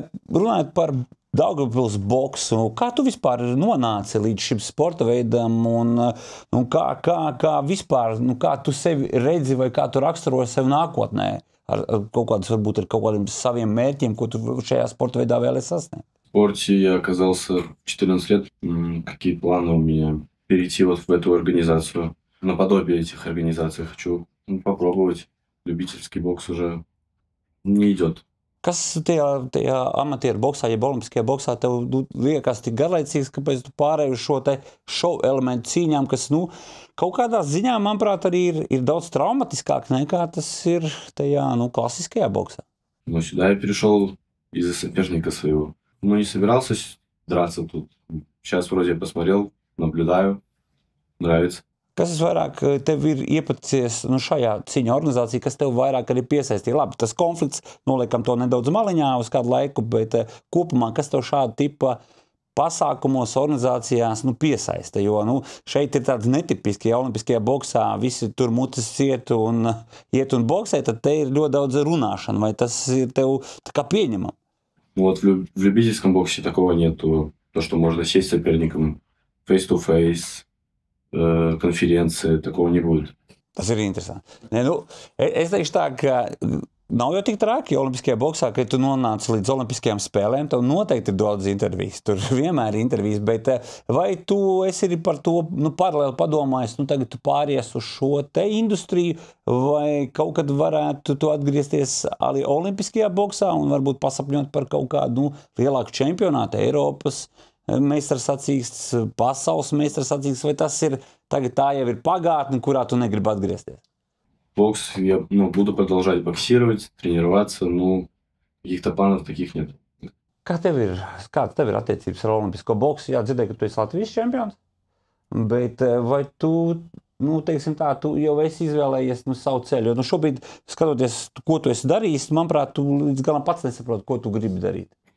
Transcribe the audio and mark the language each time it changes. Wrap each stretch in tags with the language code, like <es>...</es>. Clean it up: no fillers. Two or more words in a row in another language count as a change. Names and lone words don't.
<lv>Runājot par Daugavpils boksu, kā tu vispār nonāci līdz šim sporta veidam un kā vispār, kā tu sevi redzi vai kā tu raksturoji sevi nākotnē ar varbūt ar kaut kādiem saviem mērķiem, ko tu šajā sporta veidā vēlies sasniegt?</lv> <ru>В спорте я оказался в 14 лет. Какие планы у меня? Перейти вот в эту организацию, наподобие этих организаций. Хочу попробовать. Любительский бокс уже не идет.</ru> <lv>Kas tajā amatieru boksā, jeb olimpiskajā boksā tev liekas tik garlaicīgs, kāpēc tu pārēji uz šo te šovu elementu cīņām, kas, kaut kādā ziņā, manuprāt, arī ir daudz traumatiskāk nekā tas ir tajā,</lv> <ru>классическая бокса? Но сюда я перешел из-за соперника своего. Не собирался драться тут. Сейчас вроде посмотрел, наблюдаю, нравится.</ru> <lv>Kas vairāk tev ir iepaticies šajā cīņa organizācijā, kas tev vairāk arī piesaistīja? Labi, tas konflikts, noliekam to nedaudz maliņā uz kādu laiku, bet kopumā, kas tev šāda tipa pasākumos, organizācijās piesaista? Jo šeit ir tāds netipiski, ja olimpiskajā boksā visi tur mutes iet un boksē, tad te ir ļoti daudz runāšana. Vai tas ir tev tā kā pieņemam?</lv> <ru>Вот в любительском боксе такого нету. То, что можно сесть с соперником</ru> <en>face-to-face,</en> <ru>konferenci, такого не будет.</ru> <lv>Tas ir interesanti. Es teikšu tā, ka nav jau tik traki olimpiskajā boksā, ka tu nonāc līdz olimpiskajām spēlēm, tev noteikti ir daudz intervijas. Tur vienmēr ir intervijas, bet vai tu esi par to paralēli padomājis, tagad tu pāries uz šo te industriju, vai kaut kad varētu tu atgriezties arī olimpiskajā boksā un varbūt pasapņot par kaut kādu lielāku čempionātu Eiropas meistarsacīksts, pasaules meistarsacīksts, vai tas ir tagad tā jau ir pagātne, kurā tu negribi atgriezties?</lv> <ru>Бокс, я буду продолжать боксировать, тренироваться, каких-то планов таких нет.</ru> <lv>Kāda tev ir attiecības ar olimpisko boksu? Jā, dzirdēju, ka tu esi Latvijas čempions, bet vai tu, teiksim tā, tu jau esi izvēlējies savu ceļu? Jo šobrīd, skatoties, ko tu esi darījis, manuprāt, tu līdz galam pats nesaproti, ko tu gribi darīt.</lv>